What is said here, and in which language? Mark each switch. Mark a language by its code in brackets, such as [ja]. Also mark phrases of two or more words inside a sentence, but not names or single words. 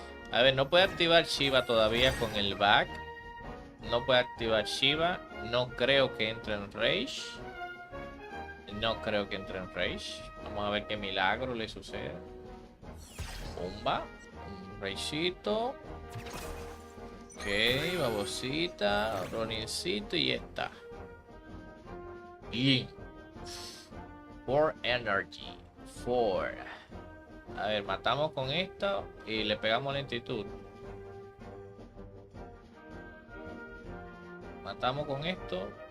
[es] A ver, no puede activar Shiva todavía con el back. No puede activar Shiva. No creo que entre en Rage. No creo que entre en Rage. Vamos a ver qué milagro le sucede. Pumba. Un Rageito. Ok, babosita. Ronincito y esta. Bien. 4 energy. 4. A ver, matamos con esto y le pegamos lentitud. Matamos con esto.